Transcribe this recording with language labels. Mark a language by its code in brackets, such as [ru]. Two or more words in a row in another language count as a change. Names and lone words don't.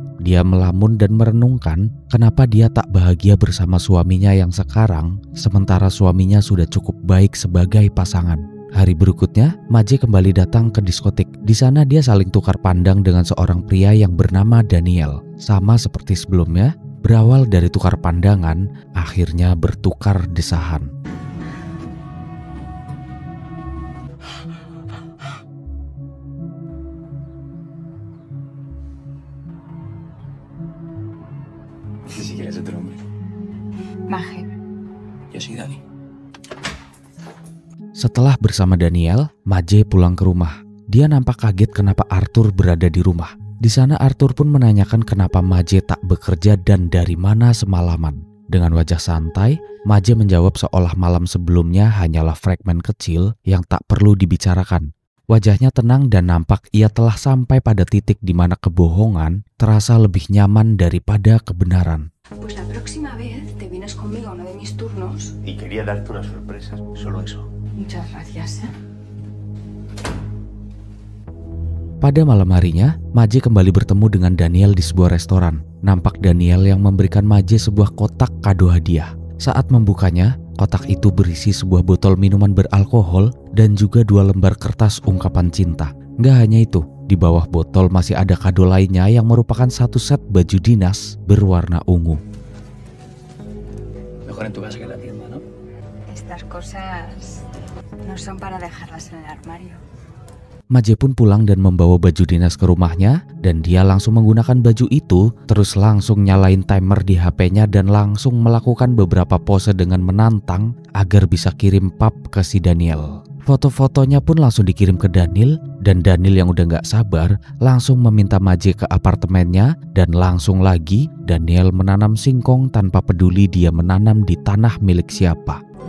[id] Dia melamun dan merenungkan kenapa dia tak bahagia bersama suaminya yang sekarang, sementara suaminya sudah cukup baik sebagai pasangan. Hari berikutnya, Maje kembali datang ke diskotik. Di sana dia saling tukar pandang dengan seorang pria yang bernama Daniel. Sama seperti sebelumnya, berawal dari tukar pandangan, akhirnya bertukar desahan. [es] Si quieres otro nombre. Maje. Yo soy Dani. [id] Setelah bersama Daniel, Maje pulang ke rumah. Dia nampak kaget kenapa Arthur berada di rumah. Di sana Arthur pun menanyakan kenapa Maje tak bekerja dan dari mana semalaman. Dengan wajah santai, Maje menjawab seolah malam sebelumnya hanyalah fragmen kecil yang tak perlu dibicarakan. Wajahnya tenang dan nampak ia telah sampai pada titik di mana kebohongan terasa lebih nyaman daripada kebenaran. [es] Pues la próxima vez te vienes conmigo a uno de mis turnos. Y quería darte una sorpresa, solo eso. Muchas gracias, ¿eh? [id] Pada malam harinya, Maje kembali bertemu dengan Daniel di sebuah restoran. Nampak Daniel yang memberikan Maje sebuah kotak kado hadiah. Saat membukanya, kotak itu berisi sebuah botol minuman beralkohol dan juga 2 lembar kertas ungkapan cinta. Nggak hanya itu, di bawah botol masih ada kado lainnya yang merupakan satu set baju dinas berwarna ungu. [es] Mejor en tu casa que en la tienda, ¿no? Estas cosas no son para dejarlas en el armario. [id] Maje pun pulang dan membawa baju dinas ke rumahnya, dan dia langsung menggunakan baju itu, terus langsung nyalain timer di HP-nya dan langsung melakukan beberapa pose dengan menantang agar bisa kirim pap ke si Daniel. Foto-fotonya pun langsung dikirim ke Daniel, dan Daniel yang udah gak sabar langsung meminta Maje ke apartemennya, dan langsung lagi Daniel menanam singkong tanpa peduli dia menanam di tanah milik siapa.